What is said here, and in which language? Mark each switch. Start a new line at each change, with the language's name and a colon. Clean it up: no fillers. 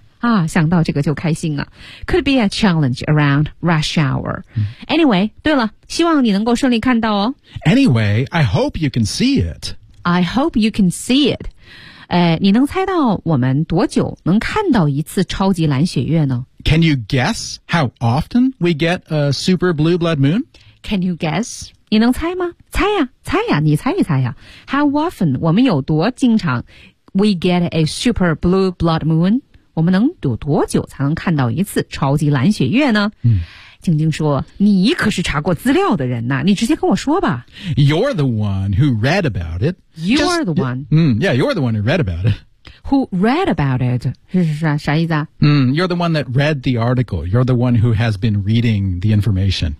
Chinese: 啊，想到这个就开心啊。
English: Could be a challenge around rush hour、 mm-hmm.
Chinese: Anyway, 对了，希望你能够顺利看到哦。
English: Anyway, I hope you can see it I hope you can see it.
Chinese: 你能猜到我们多久能看到一次超级蓝血月呢？
English: Can you guess how often we get a super blue blood moon? Can you guess?
Chinese: 你能猜吗？猜呀，猜呀，你猜一猜呀。
English: How often
Chinese: 我们有多经常
English: we get a super blue blood moon?
Chinese: 我们能有多久才能看到一次超级蓝血月呢？嗯。晶晶说，你可是查过资料的人呐，你直接跟我说吧。
English: You're the one who read about it. You are the one. Yeah, you're the one who read about it. Who read about it?
Chinese: 啥意思啊？
English: You're the one that read the article. You're the one who has been reading the information.